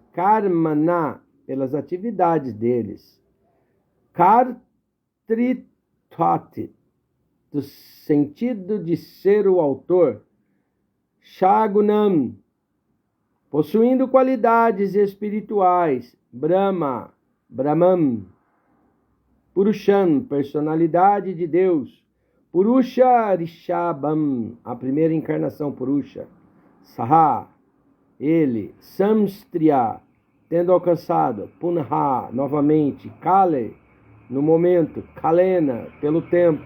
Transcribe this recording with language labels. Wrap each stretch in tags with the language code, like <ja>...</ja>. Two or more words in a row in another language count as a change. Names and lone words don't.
<pt>Karmana, pelas atividades deles. Kartritvat, do sentido de ser o autor. Shagunam, possuindo qualidades espirituais. Brahma, Brahman. Purushan, personalidade de Deus.</pt> <sa>पुरुष ऋषभम्,</sa> <pt>a primeira encarnação Purusha. Saha, ele. Samstriya, tendo alcançado. Punha, novamente. Kale, no momento. Kalena, pelo tempo.</pt>